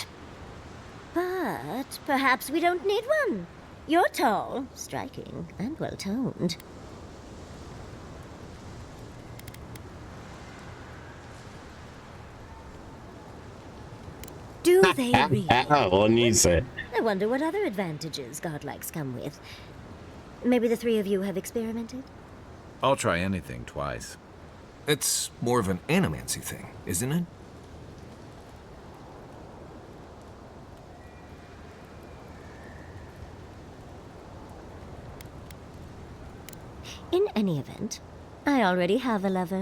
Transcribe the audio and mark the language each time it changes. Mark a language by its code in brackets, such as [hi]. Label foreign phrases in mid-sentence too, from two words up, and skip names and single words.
[en] But perhaps we don't need one. You're tall, striking, and well-toned. Do they really? [sr] Oni se. [en] I wonder what other advantages godlikes come with. Maybe the three of you have experimented? I'll try anything twice. It's more of an animancy thing, isn't it? In any event, I already have a lover.